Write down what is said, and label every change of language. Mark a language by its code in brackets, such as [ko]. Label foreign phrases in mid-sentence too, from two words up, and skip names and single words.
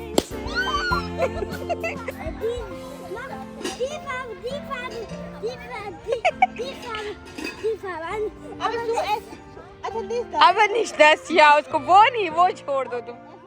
[hi] अब [de] nicht das ja [hi] उसको वो नहीं वो छोड़ दो तुम